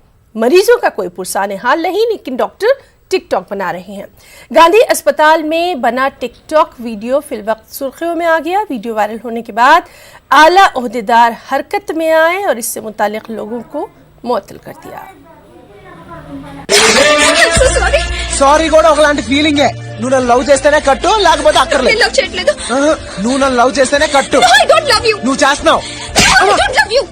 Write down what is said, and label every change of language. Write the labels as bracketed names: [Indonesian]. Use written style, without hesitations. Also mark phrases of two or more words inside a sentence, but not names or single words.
[Urdu] مریضوں کا کوئی پرسان حال نہیں، لیکن ڈاکٹر ٹک ٹاک بنا رہے ہیں. گاندھی اسپتال میں بنا ٹک ٹاک ویڈیو فی الوقت سرخیوں میں آ گیا. ویڈیو وائرل ہونے کے بعد اعلیٰ عہدیدار حرکت میں آئے اور اس سے متعلق لوگوں کو معطل کر دیا. [Telugu] సారీ కూడా ఒకలాంటి ఫీలింగ్ నువ్వు నన్ను లవ్ చేస్తేనే కట్టు లేకపోతే అక్కర్లేదు లవ్ చేయట్లేదు నువ్వు నన్ను లవ్ చేస్తేనే కట్టు [English] I don't love you [Telugu] నువ్వు చేస్తున్నావు [English] I don't love you